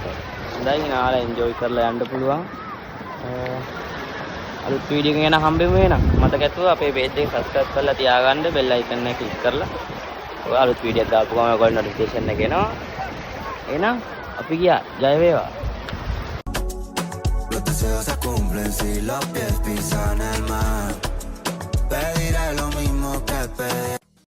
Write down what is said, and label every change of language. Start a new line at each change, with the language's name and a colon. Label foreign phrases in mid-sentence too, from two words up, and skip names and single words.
Sinhala: හොඳයි නාලා එන්ජොයි කරලා යන්න පුළුවන්. අලුත් වීඩියෝ එකක් ගැන හම්බෙමු වෙනම් මතක ඇතුව අපේ page එක subscribe කරලා තියාගන්න
English: bell icon
Sinhala: එක click කරලා ඔය අලුත් වීඩියෝ එකක් දාපු ගමන් ඔයගොල්ලෝ notification එක එනවා. එහෙනම් අපි ගියා. ජය වේවා.
Spanish: Los deseos se cumplen si los pies pisan el mar. Pediré lo mismo que pedí.